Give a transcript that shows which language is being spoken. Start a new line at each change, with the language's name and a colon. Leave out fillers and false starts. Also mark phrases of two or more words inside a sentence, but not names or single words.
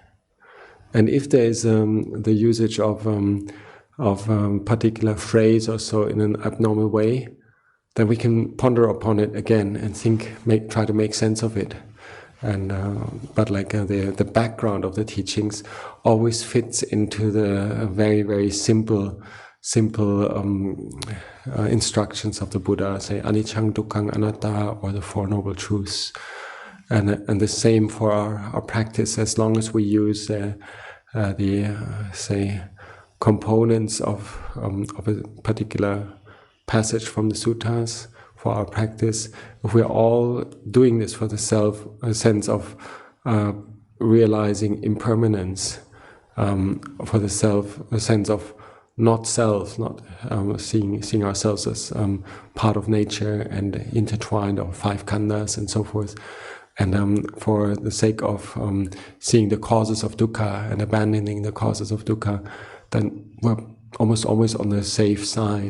English: And if there is the usage of particular phrase or so in an abnormal way, then we can ponder upon it again and try to make sense of it. And but like the background of the teachings always fits into the very, very simple instructions of the Buddha, say
Pali: anicca, dukkha, anatta,
English: or the Four Noble Truths. And the same for our practice, as long as we use the say components of a particular passage from the suttas for our practice. If we're all doing this for the sense of realizing impermanence, for the sense of not self, not seeing ourselves as part of nature and intertwined, or five khandhas and so forth, and for the sake of seeing the causes of dukkha and abandoning the causes of dukkha, then we're almost always on the safe side.